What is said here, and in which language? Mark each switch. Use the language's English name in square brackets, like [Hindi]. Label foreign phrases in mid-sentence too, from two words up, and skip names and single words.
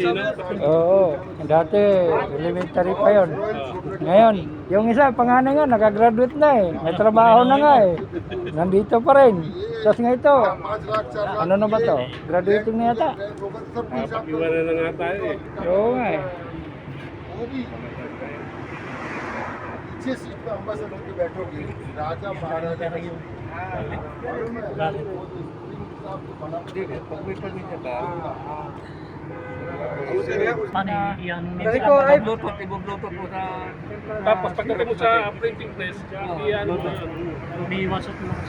[Filipino] Oo, dati elementary pa yon. Ngayon, yung isa, panganay nga, nakagraduate na eh. May trabaho na nga eh. Nandito pa rin. Tapos nga ito, ano na ba to? Graduating na yata. Iwanan na nga tayo eh. Oo nga eh. [Hindi] पीछे सीट पे अम्बासडर के बैठोगे राजा महाराजा का जो [Filipino] Paano yan? Bluetooth, ibo-bluetooth mo sa... Tapos pagdating mo sa printing press, iyan mo na yun. May WhatsApp mo kasi.